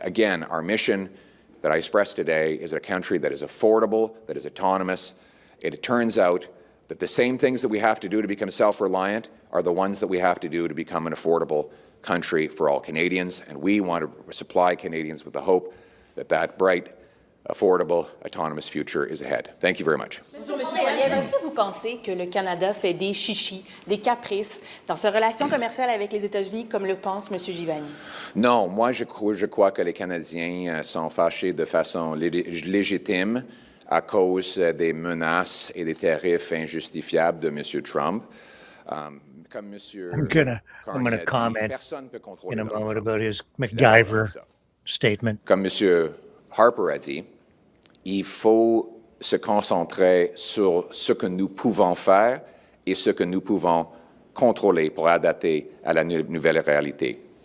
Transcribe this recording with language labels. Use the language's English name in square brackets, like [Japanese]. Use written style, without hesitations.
[English] Again, our mission that I expressed today is a country that is affordable, that is autonomous. It turns out that the same things that we have to do to become self-reliant are the ones that we have to do to become an affordable country for all Canadians, and we want to supply Canadians with the hope that that bright, affordable, autonomous future is ahead. Thank you very much. [French] Est-ce que vous pensez que le Canada fait des chichis, des caprices dans sa relation commerciale avec les États-Unis, comme le pense M. Givani? Non, moi je crois que les Canadiens sont fâchés de façon légitime à cause des menaces et des tarifs injustifiables de M. Trump. Comme M. [English] I'm gonna comment in a moment about his MacGyver statement. [French] Comme M. Harper a dit, il faut se concentrer sur ce que nous pouvons faire et ce que nous pouvons contrôler pour adapter à la nouvelle réalité.